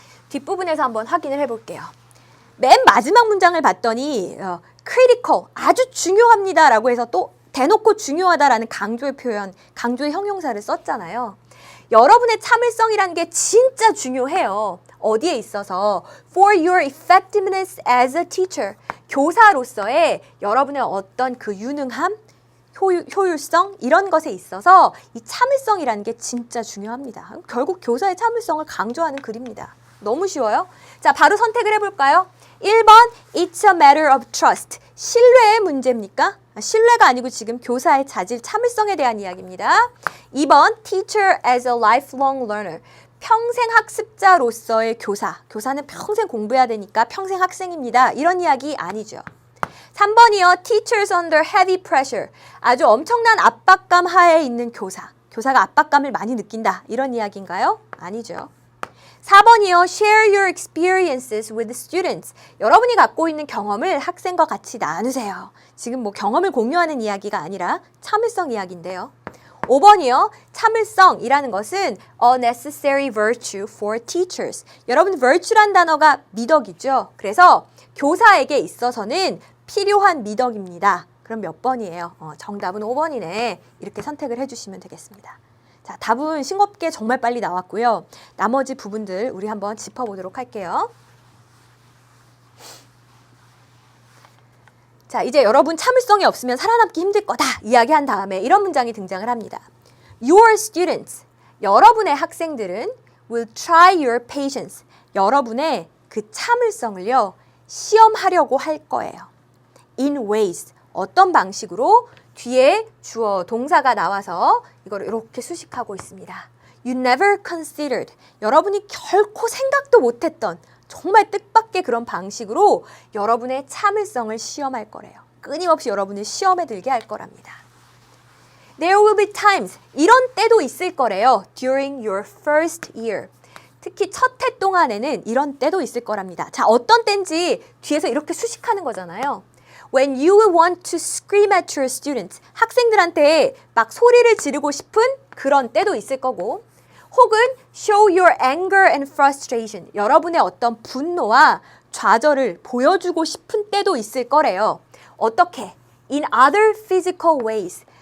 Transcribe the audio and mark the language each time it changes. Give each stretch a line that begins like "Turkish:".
Korean: 뒷부분에서 한번 확인을 해볼게요. 맨 마지막 문장을 봤더니 critical, 아주 중요합니다 라고 해서 또 대놓고 중요하다라는 강조의 표현, 강조의 형용사를 썼잖아요. 여러분의 참을성이라는 게 진짜 중요해요. 어디에 있어서?
English: For your effectiveness as a teacher.
Korean: 교사로서의 여러분의 어떤 그 유능함, 효율성 이런 것에 있어서 이 참을성이라는 게 진짜 중요합니다. 결국 교사의 참을성을 강조하는 글입니다. 너무 쉬워요. 자, 바로 선택을 해볼까요?
English: 1번, It's a matter of trust.
Korean: 신뢰의 문제입니까? 신뢰가 아니고 지금 교사의 자질, 참을성에 대한 이야기입니다.
English: 2번, Teacher as a lifelong learner.
Korean: 평생 학습자로서의 교사. 교사는 평생 공부해야 되니까 평생 학생입니다. 이런 이야기 아니죠. 3번이요.
English: Teachers under heavy pressure.
Korean: 아주 엄청난 압박감 하에 있는 교사. 교사가 압박감을 많이 느낀다. 이런 이야기인가요? 아니죠. 4번이요.
English: Share your experiences with students.
Korean: 여러분이 갖고 있는 경험을 학생과 같이 나누세요. 지금 뭐 경험을 공유하는 이야기가 아니라 참을성 이야기인데요. 5번이요. 참을성이라는 것은
English: a necessary virtue for teachers.
Korean: 여러분 virtue란 단어가 미덕이죠. 그래서 교사에게 있어서는 필요한 미덕입니다. 그럼 몇 번이에요? 정답은 5번이네. 이렇게 선택을 해주시면 되겠습니다. 자, 답은 싱겁게 정말 빨리 나왔고요. 나머지 부분들 우리 한번 짚어보도록 할게요. 자, 이제 여러분 참을성이 없으면 살아남기 힘들 거다 이야기한 다음에 이런 문장이 등장을 합니다.
English: Your students,
Korean: 여러분의 학생들은
English: will try your patience.
Korean: 여러분의 그 참을성을요, 시험하려고 할 거예요.
English: In ways,
Korean: 어떤 방식으로? 뒤에 주어 동사가 나와서 이걸 이렇게 수식하고 있습니다.
English: You never considered.
Korean: 여러분이 결코 생각도 못했던 정말 뜻밖의 그런 방식으로 여러분의 참을성을 시험할 거래요. 끊임없이 여러분을 시험에 들게 할 거랍니다.
English: There will be times.
Korean: 이런 때도 있을 거래요.
English: During your first year.
Korean: 특히 첫 해 동안에는 이런 때도 있을 거랍니다. 자, 어떤 때인지 뒤에서 이렇게 수식하는 거잖아요.
English: When you will want to scream at your students.
Korean: 학생들한테 막 소리를 지르고 싶은 그런 때도 있을 거고, 혹은
English: show your anger and frustration.
Korean: 여러분의 어떤 분노와 좌절을 보여주고 싶은 때도 있을 거래요. 어떻게?
English: In other physical ways.